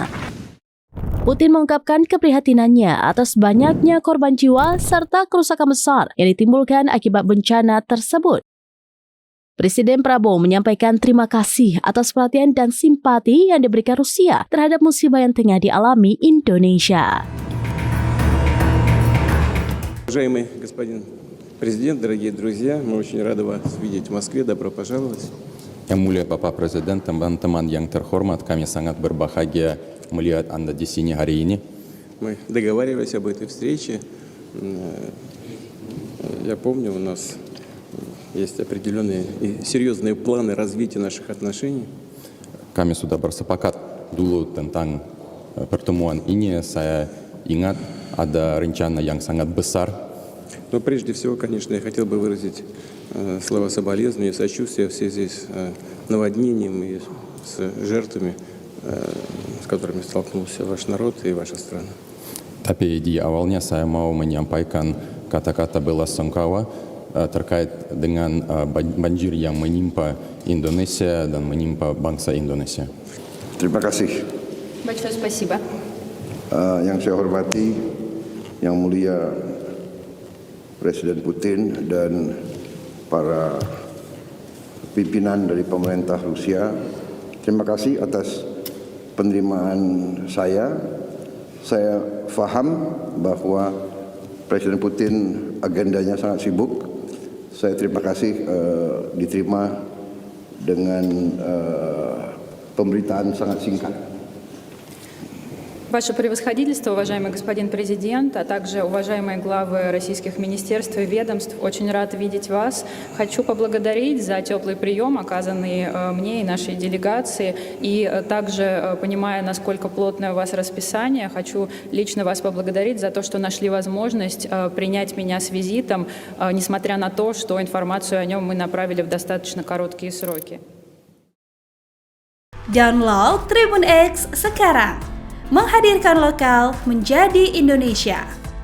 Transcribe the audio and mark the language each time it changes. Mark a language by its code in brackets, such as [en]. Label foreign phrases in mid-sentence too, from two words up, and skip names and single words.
[id] Putin mengungkapkan keprihatinannya atas banyaknya korban jiwa serta kerusakan besar yang ditimbulkan akibat bencana tersebut. Presiden Prabowo menyampaikan terima kasih atas perhatian dan simpati yang diberikan Rusia terhadap musibah yang tengah dialami Indonesia. [ru] Уважаемый господин президент, дорогие друзья, мы очень рады вас видеть в Москве. Добро пожаловать. [id] Yang mulia Bapak Presiden, teman-teman yang terhormat, kami sangat berbahagia melihat Anda di sini hari ini. [ru] Мы договаривались об этой встрече. Я помню, у нас есть определенные и серьезные планы развития наших отношений. [id] Kami sudah bersepakat dulu tentang pertemuan ini. Saya ingat ada rencana yang sangat besar. [ru] Но прежде всего, конечно, я хотел бы выразить слова соболезнования и сочувствия в связи с наводнением и с жертвами, с которыми столкнулся ваш народ и ваша страна. [id] Tapi di awalnya saya mau menyampaikan kata-kata bela-sungkawa terkait dengan banjir yang menimpa Indonesia dan menimpa bangsa Indonesia. Terima kasih. [ru] Большое спасибо. [id] Yang saya hormati, yang mulia Presiden Putin dan para pimpinan dari pemerintah Rusia, terima kasih atas penerimaan saya. Saya paham bahwa Presiden Putin agendanya sangat sibuk. Saya terima kasih diterima dengan pemberitaan sangat singkat. [ru] Ваше превосходительство, уважаемый господин президент, а также уважаемые главы российских министерств и ведомств, очень рад видеть вас. Хочу поблагодарить за теплый прием, оказанный мне и нашей делегации, и также, понимая, насколько плотное у вас расписание, хочу лично вас поблагодарить за то, что нашли возможность принять меня с визитом, несмотря на то, что информацию о нем мы направили в достаточно короткие сроки. [id] Download Tribun X sekarang. Menghadirkan lokal menjadi Indonesia.